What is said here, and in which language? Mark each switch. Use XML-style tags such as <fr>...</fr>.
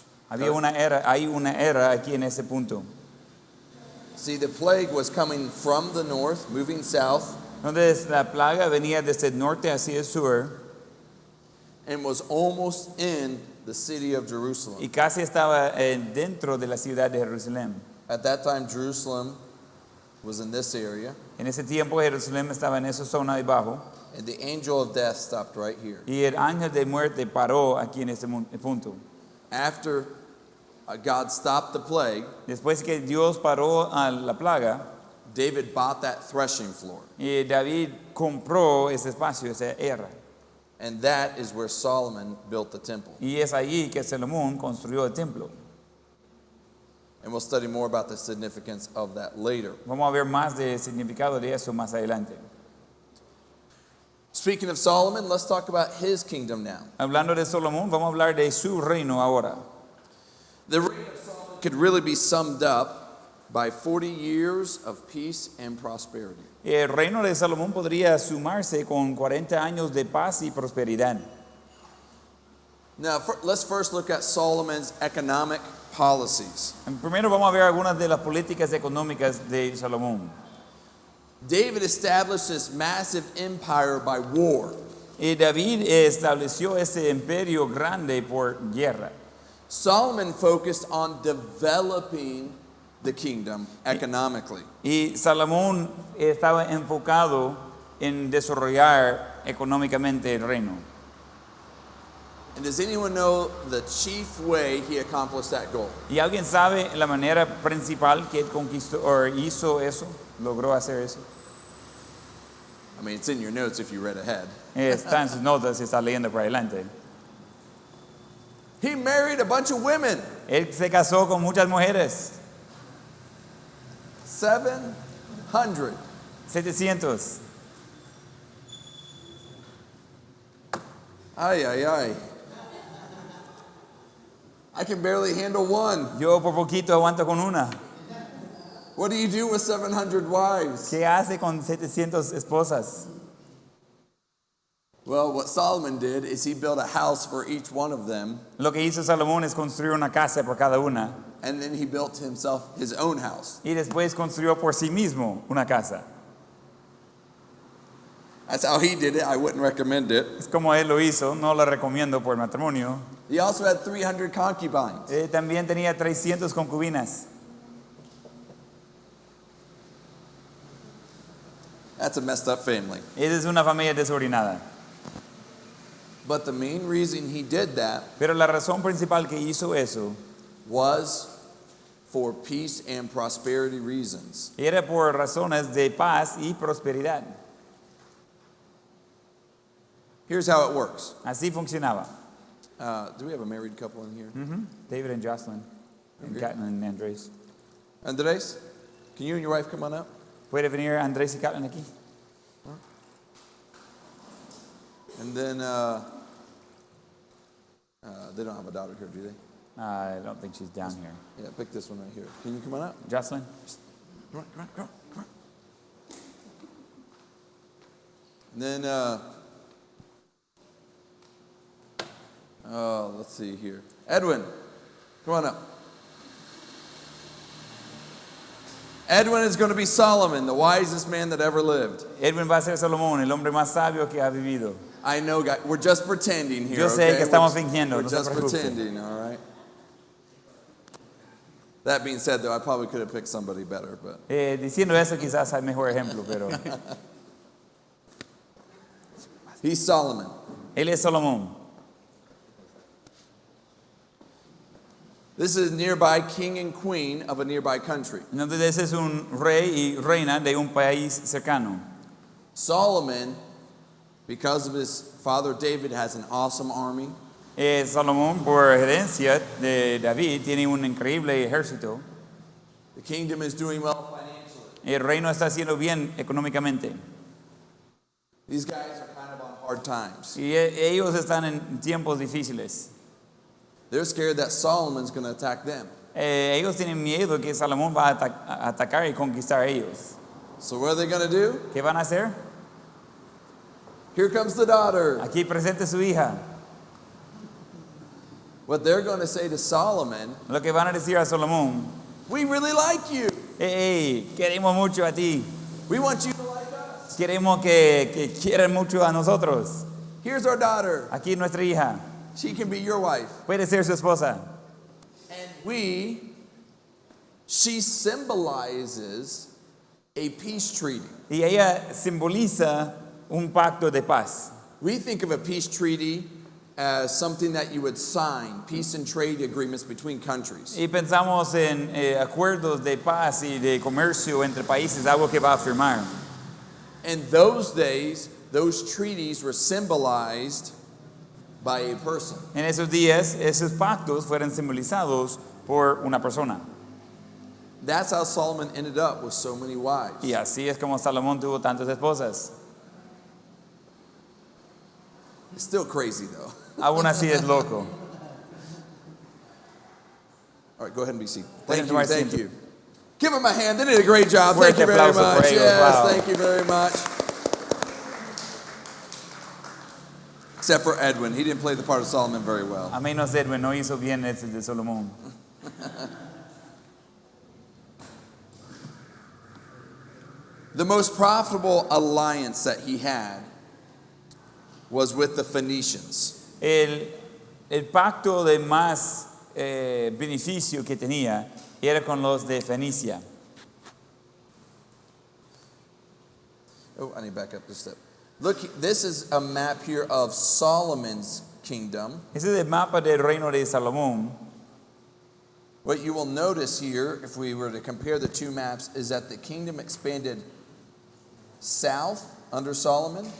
<es>Había una era, hay una era aquí en ese punto.</es> <en>See, the plague was coming from the north, moving south,</en> <es>Entonces la plaga venía desde el norte hacia el sur</es> <en>and was almost in the city of Jerusalem.</en> <es>y casi estaba dentro de la ciudad de Jerusalén.</es> <en>At that time, Jerusalem was in this area,</en> <es>En ese tiempo Jerusalén estaba en esa zona de abajo</es> <en>and the angel of death stopped right here.</en> <es>y el ángel de muerte paró aquí en ese punto.</es> <en>After God stopped the plague,</en> <es>Después que Dios paró a la plaga,</es> <en>David bought that threshing floor,</en> <es>y David compró ese espacio, esa era.</es> <en>and that is where Solomon built the temple.</en> <es>Y es allí que Salomón construyó el templo.</es> <en>And we'll study more about the significance of that later.</en> <es>Vamos a ver más del significado de eso más adelante.</es> <en>Speaking of Solomon, let's talk about his kingdom now.</en> <es>Hablando de Salomón, vamos a hablar de su reino ahora.</es> <en>The reign of Solomon could really be summed up by 40 years of peace and prosperity.</en> <es>El reino de Salomón podría sumarse con 40 años de paz y prosperidad.</es> <en>Now, let's first look at Solomon's economic policies.</en> <es>Primero vamos a ver algunas de las políticas económicas de Salomón.</es> <en>David established this massive empire by war.</en> <es>David estableció ese imperio grande por guerra.</es> <en>Solomon focused on developing the kingdom economically.</en> <es>Y Salomón estaba enfocado en desarrollar económicamente el reino.</es> <en>And does anyone know the chief way he accomplished that goal?</en> <es>¿Y alguien sabe la manera principal que él conquistó o hizo eso? ¿Logró hacer eso?</es> <en>I mean, it's in your notes if you read ahead.</en> <es>Está en sus notas si está leyendo por adelante.</es> <en>He married a bunch of women.</en> <es>Él se casó con muchas mujeres.</es> <en>700.</en> <es>700. Ay, ay, ay.</es> <en>I can barely handle one.</en> <es>Yo por poquito aguanto con una.</es> <en>What do you do with 700 wives?</en> <es>¿Qué hace con 700 esposas?</es> <en>Well, what Solomon did is he built a house for each one of them,</en> <es>Lo que hizo Salomón es construir una casa por cada una</es> <en>and then he built himself his own house.</en> <es>y después construyó por sí mismo una casa.</es> <en>That's how he did it. I wouldn't recommend it.</en> <es>Es como él lo hizo, no lo recomiendo por matrimonio.</es> <en>He also had 300 concubines.</en> <es>También tenía 300 concubinas.</es> <en>That's a messed up family.</en> <es>Esa es una familia desordenada.</es> <en>But the main reason he did that</en> <es>Pero la razón principal que hizo eso</es> <en>was for peace and prosperity reasons.</en> <es>era por razones de paz y prosperidad.</es> <en>Here's how it works.</en> <es>Así funcionaba.</es> <en>Do we have a married couple in here? David and Jocelyn, and Okay. Catelyn and Andres. Andres, can you and your wife come on up?</en> <es>¿Puede venir Andrés y Catelyn aquí?</es> <en>And then they don't have a daughter here, do they? I don't think she's down here. Yeah, pick this one right here. Can you come on up? Jocelyn? Come on, come on, come on, come on. And then, let's see here. Edwin, come on up. Edwin is going to be Solomon, the wisest man that ever lived.</en> <es>Edwin va a ser Salomón, el hombre más sabio que ha vivido.</es> <en>I know, guys. We're just pretending here.</en> <es>Yo sé</es> <en>okay?</en> <es>que estamos</es> <en>We're-</en> <es>fingiendo,</es> <en>We're</en> <es>no se</es> <en>just</en> <es>preocupe.</es> <en>pretending, all right? That being said, though, I probably could have picked somebody better, but</en> <es>Diciendo eso quizás hay mejor ejemplo, pero</es> <en>he's Solomon.</en> <es>él es Salomón.</es> <en>This is nearby king and queen of a nearby country.</en> <es>Entonces ese es un rey y reina de un país cercano.</es> <en>Solomon, because of his father David, has an awesome army.</en> <es>Salomón, por herencia de David, tiene un increíble ejército.</es> <en>The kingdom is doing well financially.</en> <es>El reino está haciendo bien económicamente.</es> <en>These guys are kind of on hard times.</en> <es>Y ellos están en tiempos difíciles.</es> <en>They're scared that Solomon's going to attack them.</en> <es>Ellos tienen miedo que Salomón va a atacar y conquistar a ellos.</es> <en>So what are they going to do?</en> <es>¿Qué van a hacer?</es> <en>Here comes the daughter.</en> <es>Aquí presente su hija.</es> <en>What they're going to say to Solomon,</en> <es>Lo que van a decir a Salomón,</es> <en>we really like you.</en> <es>hey, queremos mucho a ti.</es> <en>We want you to like us.</en> <es>Queremos que quieran mucho a nosotros.</es> <en>Here's our daughter.</en> <es>Aquí nuestra hija.</es> <en>She can be your wife.</en> <es>Puede ser su esposa.</es> <en>And she symbolizes a peace treaty.</en> <es>Y ella simboliza un pacto de paz.</es> <en>We think of a peace treaty as something that you would sign, peace and trade agreements between countries.</en> <es>Y pensamos en acuerdos de paz y de comercio entre países, algo que va a firmar.</es> <en>In those days, those treaties were symbolized by a person.</en> <es>En esos días, esos pactos fueron simbolizados por una persona.</es> <en>That's how Solomon ended up with so many wives.</en> <es>Y así es como Salomón tuvo tantas esposas.</es> <en>It's still crazy though.</en> <es>Aún así es loco.</es> <en>All right, go ahead and be seated.</en> <es>Pueden</es> <en>Thank you,</en> <es>tomar</es> <en>thank</en> <es>asiento.</es> <en>you. Give them a hand. They did a great job.</en> <es>Fuerte</es> <en>Thank you very</en> <es>aplauso</es> <en>much.</en> <es>por ellos.</es> <en>Yes, Wow. thank you very much. Except for Edwin. He didn't play the part of Solomon very well.</en> <es>A menos Edwin no hizo bien ese de Salomón.</es> <en>The most profitable alliance that he had was with the Phoenicians.</en> <es>El pacto de más beneficio que tenía era con los de Fenicia.</es> <en>Oh, I need to back up just a step. Look, this is a map here of Solomon's kingdom.</en> <es>Ese es el mapa del reino de Salomón.</es> <en>What you will notice here, if we were to compare the two maps, is that the kingdom expanded south under Solomon.</en>